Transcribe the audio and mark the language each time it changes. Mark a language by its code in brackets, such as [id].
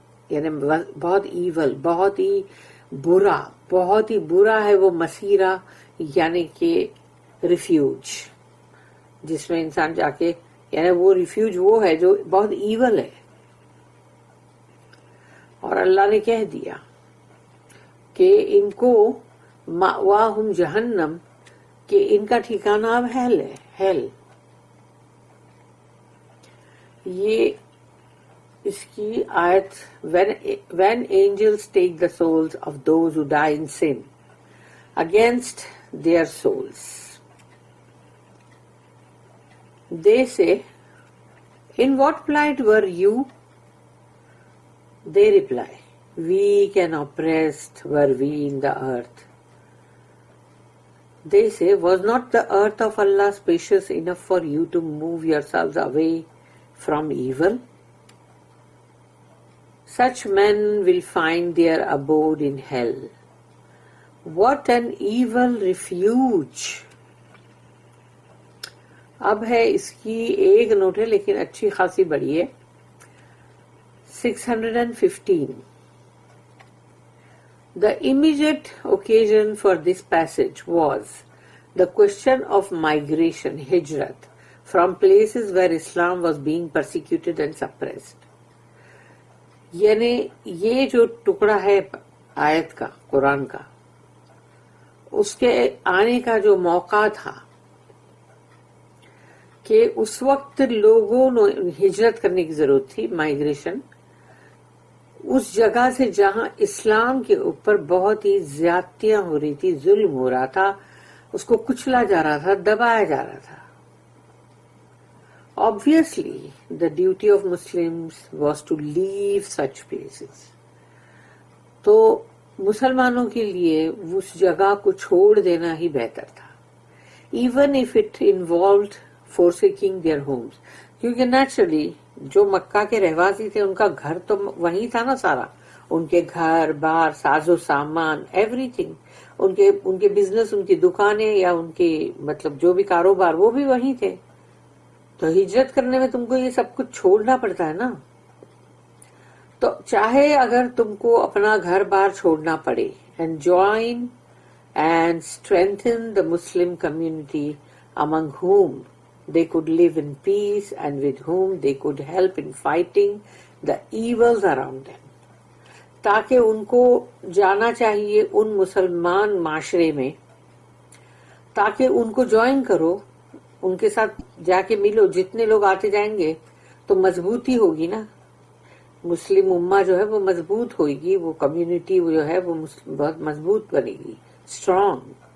[ur] یعنی بہت ایول، بہت ہی برا، بہت ہی برا ہے وہ مسیرا، یعنی کہ ریفیوج جس میں انسان جا کے، یعنی وہ ریفیوج وہ ہے جو بہت ایول ہے. اور اللہ نے کہہ دیا کہ ان کو [ar] مأواہم جہنم، [ur] کہ ان کا ٹھکانہ اب ہیل ہے. ہیل یہ اس کی آیت [en] when angels take the souls of those who die in sin against their souls, they say, in what plight were you? They reply, weak and oppressed were we in the earth. They say, was not the earth of Allah spacious enough for you to move yourselves away from evil? Such men will find their abode in hell. What an evil refuge! [ur] اب ہے اس کی ایک note ہے لیکن اچھی خاصی بڑی ہے. [en] 615. The immediate occasion for this passage was the question of migration, hijrat, from places where Islam was being persecuted and suppressed. [ur] یعنی یہ جو ٹکڑا ہے آیت کا، قرآن کا، اس کے آنے کا جو موقع تھا کہ اس وقت لوگوں نے ہجرت کرنے کی ضرورت تھی، مائگریشن، اس جگہ سے جہاں اسلام کے اوپر بہت ہی زیادتیاں ہو رہی تھی، ظلم ہو رہا تھا، اس کو کچلا جا رہا تھا، دبایا جا رہا تھا. [en] Obviously, the duty of Muslims was to leave such places. [ur] تو مسلمانوں کے لیے اس جگہ کو چھوڑ دینا ہی بہتر تھا. [en] Even if it involved forsaking their homes. [ur] کیونکہ نیچرلی جو مکہ کے رہواسی تھے ان کا گھر تو وہیں تھا نا سارا، ان کے گھر بار، ساز و سامان، ایوری تھنگ، ان کے بزنس، ان کی دکانیں یا ان کے مطلب جو بھی کاروبار وہ بھی وہیں تھے. تو ہجرت کرنے میں تم کو یہ سب کچھ چھوڑنا پڑتا ہے نا. تو چاہے اگر تم کو اپنا گھر بار چھوڑنا پڑے [en] and join and strengthen the Muslim community among whom they could live in peace and with whom they could help in fighting the evils around them. [ur] تاکہ ان کو جانا چاہیے ان مسلمان معاشرے میں، تاکہ ان کو جوائن کرو، ان کے ساتھ جا کے ملو. جتنے لوگ آتے جائیں گے تو مضبوطی ہوگی نا، مسلم امہ جو ہے وہ مضبوط ہوئے گی، وہ کمیونٹی جو ہے وہ بہت مضبوط بنے گی، اسٹرانگ.